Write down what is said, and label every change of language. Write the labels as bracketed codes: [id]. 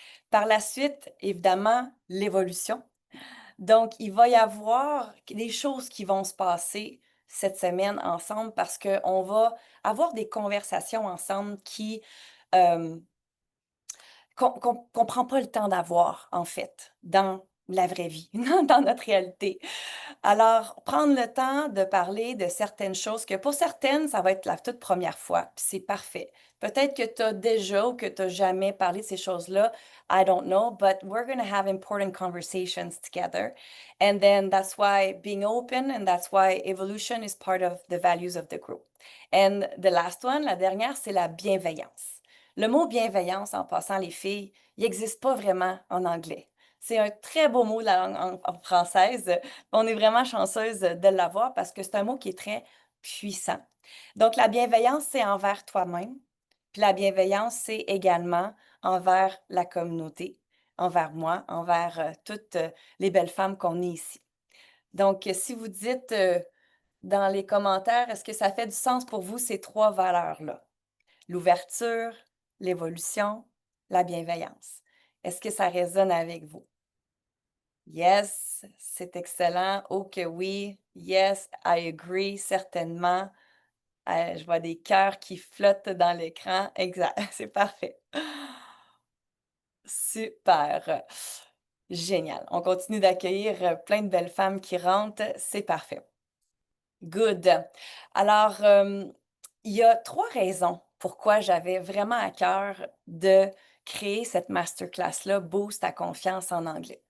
[fr] Par la suite, évidemment, l'évolution. Donc, il va y avoir des choses qui vont se passer cette semaine ensemble parce qu'on va avoir des conversations ensemble euh, qu'on prend pas le temps d'avoir, en fait, dans la vraie vie, dans notre réalité. Alors, prendre le temps de parler de certaines choses que pour certaines, ça va être la toute première fois, puis c'est parfait. Peut-être que tu as déjà ou que tu n'as jamais parlé de ces choses-là. [en] I don't know, but we're going to have important conversations together. And then that's why being open and that's why evolution is part of the values of the group. And the last one, [fr] la dernière, c'est la bienveillance. Le mot bienveillance, en passant les filles, il n'existe pas vraiment en anglais. C'est un très beau mot de la langue en française. On est vraiment chanceuse de l'avoir parce que c'est un mot qui est très puissant. Donc, la bienveillance, c'est envers toi-même. Puis la bienveillance, c'est également envers la communauté, envers moi, envers toutes les belles femmes qu'on est ici. Donc, si vous dites dans les commentaires, est-ce que ça fait du sens pour vous, ces 3 valeurs-là? L'ouverture, l'évolution, la bienveillance. Est-ce que ça résonne avec vous? Yes, c'est excellent. Oh que oui. [en] Yes, I agree, [fr] certainement. Je vois des cœurs qui flottent dans l'écran. Exact, c'est parfait. Super. Génial. On continue d'accueillir plein de belles femmes qui rentrent. C'est parfait. Good. Alors, il y a 3 raisons pourquoi j'avais vraiment à cœur de créer cette masterclass-là, Boost ta confiance en anglais.